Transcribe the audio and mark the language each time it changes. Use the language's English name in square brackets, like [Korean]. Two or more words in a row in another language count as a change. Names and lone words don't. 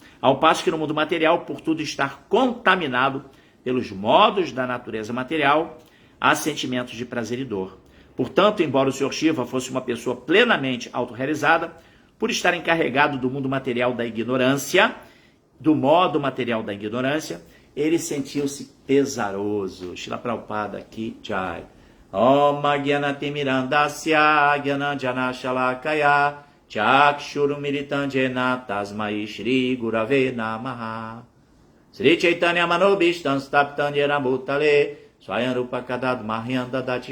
[Portuguese] Ao passo que no mundo material, por tudo estar contaminado pelos modos da natureza material, há sentimentos de prazer e dor. Portanto, embora o Sr. Shiva fosse uma pessoa plenamente autorrealizada, por estar encarregado do mundo material da ignorância, do modo material da ignorância, ele sentiu-se pesaroso. Srila Prabhupada aqui, Jai. [Sanskrit] Om Agyanatimirandasya Gyananjana Shalakaya Chakshurumiritanjena Tasmai Shri Gurave Namaha Sri Chaitanya Manobishtan Staptan Yena Bhutale Swayam Rupa Kadad Mahyam Dadati